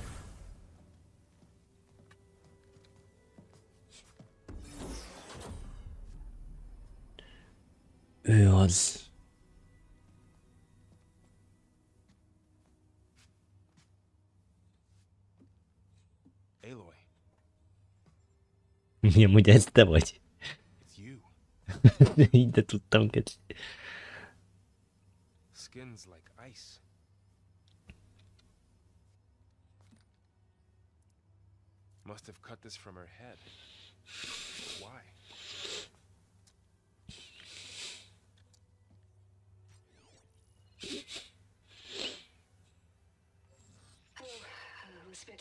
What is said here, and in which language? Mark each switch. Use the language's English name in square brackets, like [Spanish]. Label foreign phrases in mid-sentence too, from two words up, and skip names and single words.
[Hungarian] Ő az. Aloy. Mi amúgy ez te vagy? [English] It's you. [Hungarian] Így de tudtam, kicsi. [English] Skin's like ice. Must have cut this from her head. Why? Hello, Miss Bit.